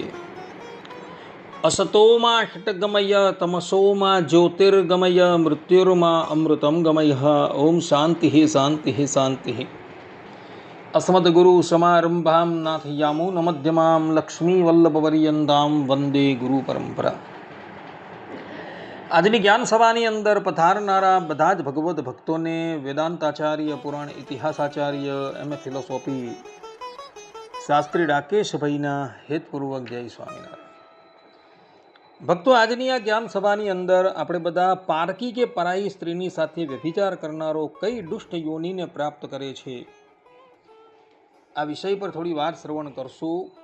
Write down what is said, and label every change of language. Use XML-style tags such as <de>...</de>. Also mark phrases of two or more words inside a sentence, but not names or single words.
<sa>असतो मा षट्गमय तमसो मा ज्योतिर्गमय मृत्युर्मा अमृतं गमय। ओम शांति शांति शांति। अस्मद्गुरुसमारम्भां नाथयामुनमध्यमां लक्ष्मीवल्लभपर्यन्तां वंदे गुरुपरंपरा।</sa> <gu>આજની જ્ઞાન સભાની અંદર પધારનારા બધા જ ભગવદ્ ભક્તોને વેદાંતાચાર્ય, પુરાણ ઇતિહાસાચાર્ય,</gu> <en>M.A. philosophy</en> <gu>શાસ્ત્રી રાકેશભાઈના હેતપૂર્વક જય સ્વામિનારાયણ। ભક્તો, આજની આ જ્ઞાન સભાની અંદર આપણે બધા પારકી કે પરાઈ સ્ત્રીની સાથે વ્યભિચાર કરનારો કઈ દુષ્ટ યોનિને પ્રાપ્ત કરે છે, આ વિષય પર થોડી વાર શ્રવણ કરશું।</gu>